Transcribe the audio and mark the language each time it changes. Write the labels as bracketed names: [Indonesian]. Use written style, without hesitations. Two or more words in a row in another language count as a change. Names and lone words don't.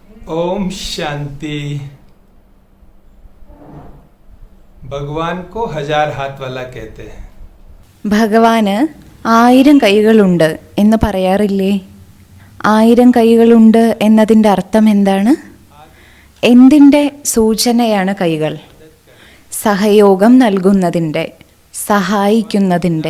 [Hindi] ओम शांति। भगवान को 1000 हाथ वाला कहते हैं. [Malayalam] ഭഗവാന് 1000 കൈകളുണ്ട് എന്ന് പറയാറില്ലേ? 1000 കൈകളുണ്ട് എന്നതിൻ്റെ അർത്ഥം എന്താണ്? എന്തിൻ്റെ സൂചനയാണ് കൈകൾ? സഹയോഗം നൽകുന്നതിൻ്റെ, സഹായിക്കുന്നതിൻ്റെ.